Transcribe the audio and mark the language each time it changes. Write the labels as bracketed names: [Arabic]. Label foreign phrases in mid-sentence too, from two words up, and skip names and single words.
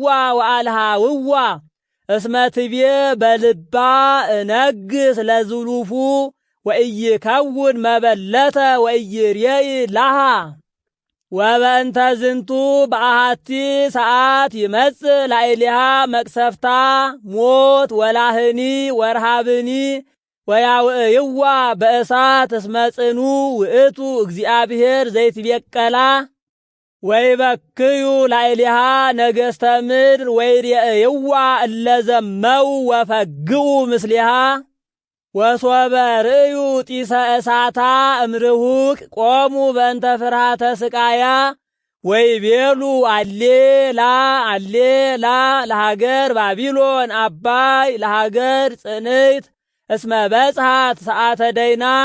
[Geez] ወአልሃውዋ እስመ ትቤ በልባ እነግስ ለዝሉፉ ወኢይከውን መበለተ ወኢይርየኢ ላሃ። ወበእንተ ዝንቱ በአሃቲ ሰዓት ይመጽእ ላዕሌሃ መቅሰፍታ ሞት ወላህኒ ወረሃብኒ ወያውዕይዋ በእሳት እስመ ጽኑ ውእቱ እግዚአብሔር ዘይትቤቀላ ወይበክዩ ላዕሌሃ ነገሥተ ምድር ወይሬእይዋ እለ ዘመው ወፈግኡ ምስሊሃ። ወሶበ ርእዩ ጢሰ እሳታ እምርሁቅ ቆሙ በእንተ ፍርሃተ ስቃያ ወይቤሉ አሌላ አሌላ ለሃገር ባቢሎን አባይ ለሃገር ጽንይት እስመ በጽሐት ሰዓተ ደይና